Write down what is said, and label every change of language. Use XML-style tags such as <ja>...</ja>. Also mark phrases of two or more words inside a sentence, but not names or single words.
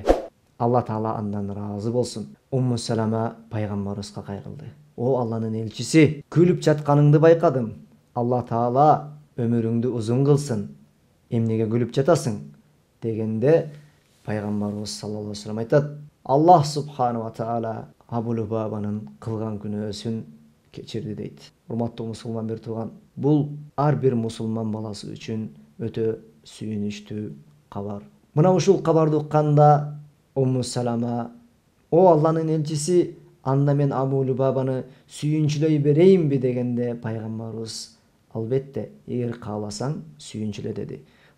<ky>Алла Таала андан ыраазы болсун. Умму Салама пайгамбарыбызга кайрылды: о Алланын элчиси, күлүп жатканыңды байкадым. Алла Таала өмүрүңдү узун кылсын. Эмнеге күлүп жатасың? Дегенде пайгамбарыбыз</ky> <ar>صلى الله عليه وسلم</ar> <ky>айтат: Аллах</ky> <ar>سبحانه وتعالى</ar> <ky>Абу Любабанын кылган күнөөсүн кечирди дейт. Урматтуу мусулман бир тууган, бул ар бир мусулман баласы үчүн өтө сүйүнүчтүү кабар. Мына ушул кабарды укканда Умму Салама: о Алланын элчиси, анда мен Абу Любабаны сүйүнчүлөй берейинби дегенде пайгамбарыбыз: албетте, эгер кааласаң сүйүнчүлө деди.</ky>